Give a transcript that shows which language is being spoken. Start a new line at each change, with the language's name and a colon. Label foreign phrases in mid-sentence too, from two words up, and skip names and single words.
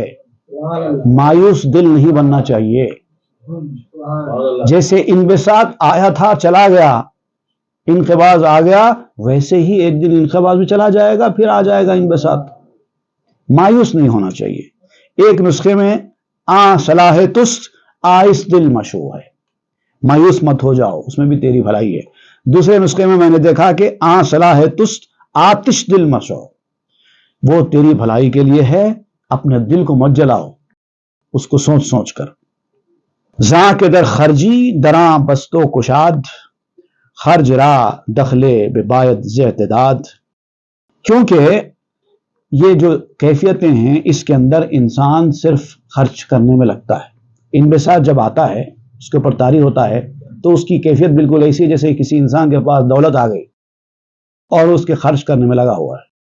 Urdu: مایوس دل نہیں بننا چاہیے۔ جیسے انبساط آیا تھا چلا گیا، انقباض آ گیا، ویسے ہی ایک دن انقباض بھی چلا جائے گا، پھر آ جائے گا انبساط۔ مایوس نہیں ہونا چاہیے۔ ایک نسخے میں
Persian: آ صلاح تست آئس دل مشو
Urdu: ہے، مایوس مت ہو جاؤ، اس میں بھی تیری بھلائی ہے۔ دوسرے نسخے میں میں نے دیکھا کہ
Persian: آ صلاح تست آتش دل مشو،
Urdu: وہ تیری بھلائی کے لیے ہے، اپنے دل کو مت جلاؤ اس کو سوچ سوچ کر۔
Persian: زاں کے در خرجی دراں بستو کشاد، خرج را دخلے بباید ز اعتداد۔
Urdu: کیونکہ یہ جو کیفیتیں ہیں اس کے اندر انسان صرف خرچ کرنے میں لگتا ہے۔ انبساط جب آتا ہے، اس کے اوپر طاری ہوتا ہے، تو اس کی کیفیت بالکل ایسی ہے جیسے کسی انسان کے پاس دولت آ گئی اور اس کے خرچ کرنے میں لگا ہوا ہے۔